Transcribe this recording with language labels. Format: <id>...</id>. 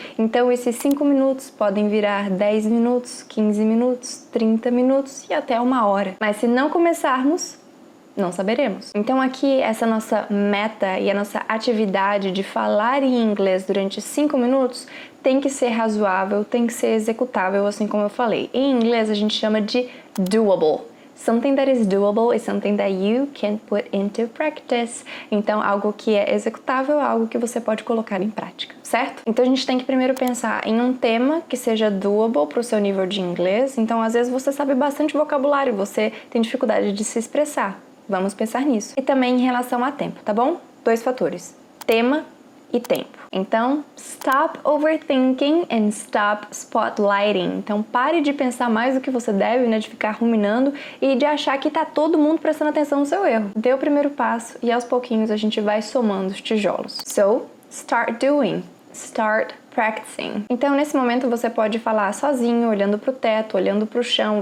<pt>Então esses 5 minutos podem virar 10 minutos, 15 minutos, 30 minutos e até 1 hora. Mas se não começarmos, não saberemos. Então aqui essa nossa meta e a nossa atividade de falar em inglês durante 5 minutos tem que ser razoável, tem que ser executável, assim como eu falei. Em inglês a gente chama de doable.</pt> <en>Something that is doable is something that you can put into practice.</en> <pt>Então algo que é executável é algo que você pode colocar em prática, certo? Então a gente tem que primeiro pensar em um tema que seja doable para o seu nível de inglês. Então às vezes você sabe bastante vocabulário, você tem dificuldade de se expressar. Vamos pensar nisso. E também em relação a tempo, tá bom? 2 fatores: tema e tempo.</pt> <en>Então, stop overthinking and stop spotlighting.</en> <pt>Então, pare de pensar mais do que você deve, né? De ficar ruminando e de achar que tá todo mundo prestando atenção no seu erro. Dê o primeiro passo e aos pouquinhos a gente vai somando os tijolos.</pt> <en>So, start doing. Start practicing.</en> <pt>Então, nesse momento, você pode falar sozinho, olhando para o teto, olhando para o chão.</pt>